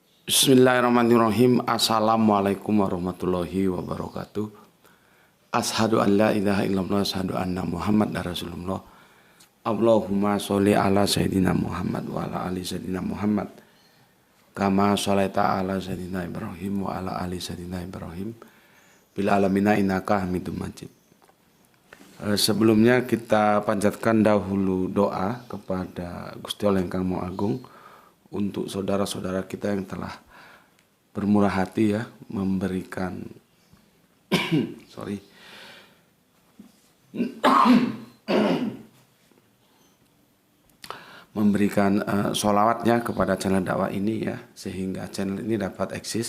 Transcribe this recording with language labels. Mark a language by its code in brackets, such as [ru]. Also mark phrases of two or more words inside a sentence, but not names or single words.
[ar] بسم الله الرحمن الرحيم السلام عليكم ورحمة الله وبركاته. أشهد أن لا إله إلا الله أشهد أن محمدا رسول الله. اللهم صل على سيدنا محمد وعلى آل سيدنا محمد wa ala ali Sayyidina Muhammad. كما صليت على سيدنا إبراهيم وعلى آل سيدنا إبراهيم wa ala ali Sayyidina Ibrahim. بالعالمين إنك حميد مجيد. [id] Sebelumnya kita panjatkan dahulu doa kepada [jv] Gusti Allah Ingkang [id] Maha Agung untuk saudara-saudara kita yang telah bermurah hati ya memberikan memberikan sholawatnya kepada channel dakwah ini ya, sehingga channel ini dapat eksis